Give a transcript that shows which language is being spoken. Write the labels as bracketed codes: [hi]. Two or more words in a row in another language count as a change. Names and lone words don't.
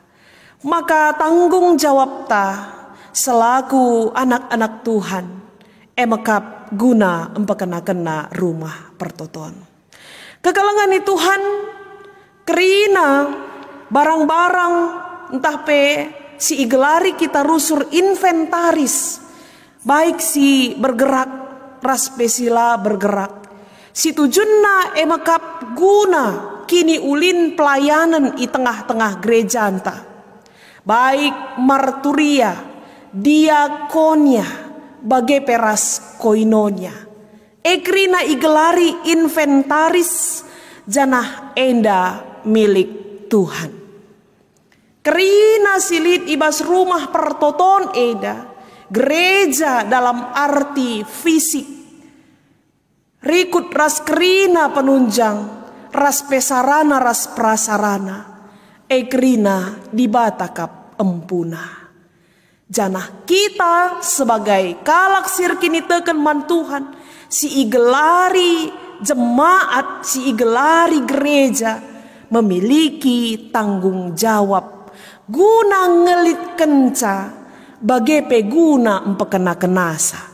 [btx] Maka tanggung jawab ta selaku anak-anak Tuhan emekap guna empekena-kena rumah pertoton. Kekalangan ni Tuhan kerina barang-barang entah pe si igelari kita rusur inventaris. Baik si bergerak, raspesila bergerak. Si tujunna emakap guna kini ulin pelayanan i tengah-tengah gereja anta. Baik marturia, diakonia, bagai peras koinonia. Ekrina igelari inventaris janah enda milik Tuhan. Kerina silit ibas rumah pertoton eda. [id] Gereja dalam arti fisik. [btx] Rikut ras kerina penunjang. Ras pesarana ras prasarana. Ekrina dibatakap empuna. Janah kita sebagai kalak sirkini teken man Tuhan, si igelari jemaat, si igelari gereja [id] memiliki tanggung jawab [btx] guna ngelit kenca bagepe guna empekena kenasa.